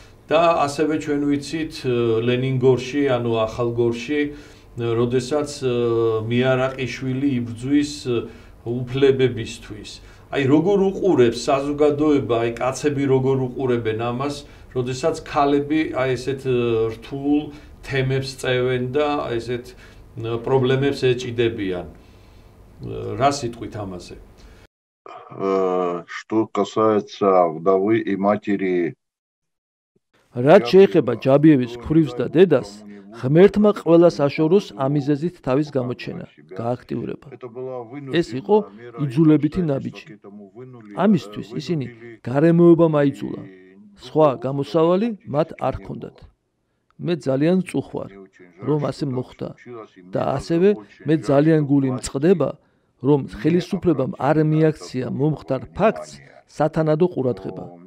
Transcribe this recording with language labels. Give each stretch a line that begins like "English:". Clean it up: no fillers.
Georgian: და ასევე ჩვენ ვიცით ლენინგორში, ანუ ახალგორში, როდესაც მიარაყიშვილი იბრძვის უფლებებისთვის. აი როგორ უყურებს საზოგადოება, აი კაცები როგორ უყურებენ ამას, როდესაც ქალები აი ესეთ რთულ თემებს წევენ და ესეთ პრობლემებს ეჭიდებიან. რა სიტყვით ამაზე?
Russian: Что касается вдовы и матери.
Georgian: რაც შეეხება ჯაბიევის ქვრივს და დედას, ღმერთმა ყველას აშოროს ამიზეზით თავის გამოჩენა, გააქტიურება. ეს იყო იძულებითი ნაბიჯი. ამისთვის ისინი გარემოებამ აიძულა. სხვა გამოსავალი მათ არ ჰქონდათ. მე ძალიან წუხვარ, რომ ასე მოხდა და ასევე მე ძალიან გული მწყდება, რომ ხელისუფლებამ არ მიაქცია მომხდარ ფაქტს სათანადო ყურადღება.